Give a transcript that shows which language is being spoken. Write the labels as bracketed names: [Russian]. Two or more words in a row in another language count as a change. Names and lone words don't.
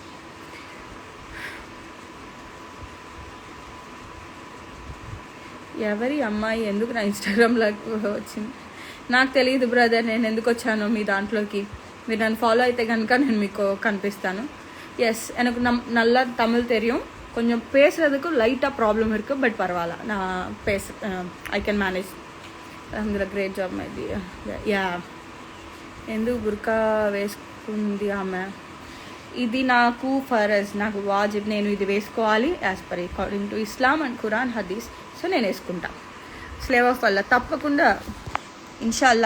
[Telugu] ఎవరి అమ్మాయి ఎందుకు నా ఇన్స్టాగ్రామ్లోకి వచ్చింది నాకు తెలియదు బ్రదర్. నేను ఎందుకు వచ్చానో మీ దాంట్లోకి. మీరు నన్ను ఫాలో అయితే కనుక నేను మీకు కనిపిస్తాను. ఎస్, [Tamil] எனக்கு நல்லா தமிழ் தெரியும். కొంచెం பேசுறதுக்கு லைட்டாக ப்ராப்ளம் இருக்குது, பட் பரவாயில்ல. [English] நான் I can manage. అందులో great job మైది. [Telugu] యా, ఎందుకు బుర్కా వేసుకుంది ఆమె? ఇది నాకు ఫరజ్, నాకు వాజిబ్. నేను ఇది వేసుకోవాలి [English] as per according to Islam and Quran Hadith. [Telugu] సో నేను వేసుకుంటా. [English] slave of Allah [Telugu] తప్పకుండా ఇన్షాల్లా.